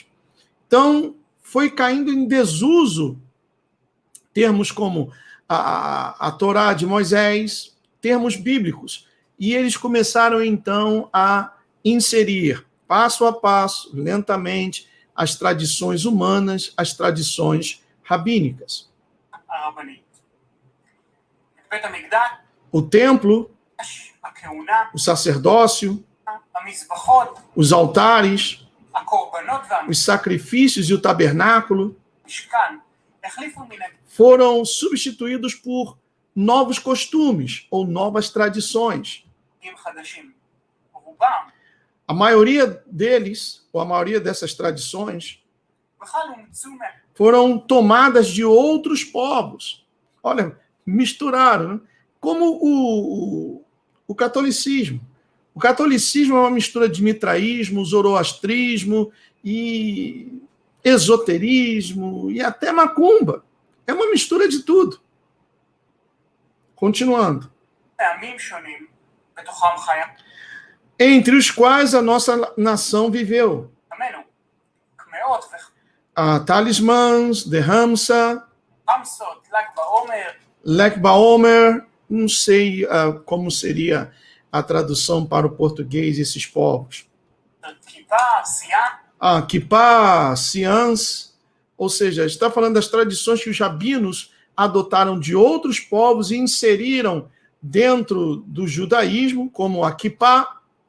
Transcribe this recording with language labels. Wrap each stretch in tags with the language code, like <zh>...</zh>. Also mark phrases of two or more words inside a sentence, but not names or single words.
<pt>Então, foi caindo em desuso termos como a Torá de Moisés, termos bíblicos. E eles começaram, então, a inserir, passo a passo, lentamente, as tradições humanas, as tradições rabínicas.</pt> <he>הרבנית. את בית המקדש,</he> <pt>O templo,</pt> <he>הכהונה,</he> <pt>o sacerdócio,</pt> <he>המזבחות,</he> <pt>os altares,</pt> <he>הקורבנות</he> <pt>os sacrifícios e o tabernáculo</pt> <he>והמשכן החליפו מנהגים</he> <pt>foram substituídos por novos costumes ou novas tradições.</pt> <he>חדשים. רובם</he> <pt>A maioria deles, ou a maioria dessas tradições,</pt> <he>בכלל אומצו</he> <pt>foram tomadas de outros povos. Olha, misturaram, né? Como o catolicismo. O catolicismo é uma mistura de mitraísmo, zoroastrismo e esoterismo e até macumba. É uma mistura de tudo. Continuando.</pt> <he>טעמים שונים בתוכם חיה</he> <pt>Entre os quais a nossa nação viveu.</pt> <he>עמנו, קמעות</he> <pt>Talismãs, Derramsa,</pt> <he>וחמסות, ל"ג בעומר,</he> <pt>Lec Baomer, não sei como seria a tradução para o português esses povos.</pt> <he>כיפה, סייה,</he> <pt>Kippah, Siãs, ou seja, está falando das tradições que os rabinos adotaram de outros povos e inseriram dentro do judaísmo, como a Kippah.</pt>